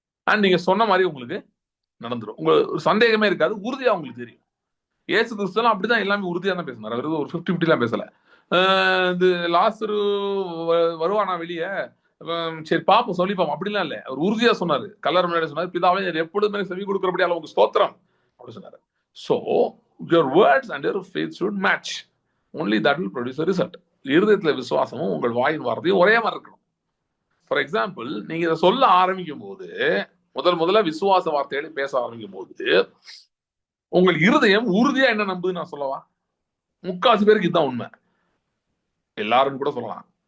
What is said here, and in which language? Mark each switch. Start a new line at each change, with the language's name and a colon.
Tamil: And நீங்க சொன்ன மாதிரி உங்களுக்கு நடந்துடும். உங்களுக்கு ஒரு சந்தேகமே இருக்காது, உறுதியா உங்களுக்கு தெரியும். ஏசு கிறிஸ்துலாம் அப்படிதான் எல்லாமே உறுதியா தான் பேசினார். அவர் ஒரு 50-50 எல்லாம் பேசல. இது லாசரு வருவானா வெளியே, சரி பாப்போம் சொல்லி பாப்போம் அப்படிலாம் இல்ல. அவர் உறுதியா சொன்னாரு. கல்லறை முன்னாடி சொன்னாரு, பிதாவே எப்பொழுதுமே செவி கொடுக்கிறபடி அளவுக்கு ஸ்தோத்திரம் அப்படி சொன்னாரு.
English: So your words and your faith should match. Only that will produce a result.
Tamil: இருதயத்துல விசுவாசமும் உங்கள் வாயின் வார்த்தையும் ஒரே மாதிரி இருக்கணும். ஃபார் எக்ஸாம்பிள், நீங்க இதை சொல்ல ஆரம்பிக்கும் போது, முதல்ல விசுவாச வார்த்தைகளை பேச ஆரம்பிக்கும் போது உங்கள் இருதயம் உறுதியா என்ன நம்புது நான் சொல்லவா? 3/4 பேருக்கு இதுதான் உண்மை. எல்லாரும் கூட சொல்லலாம்.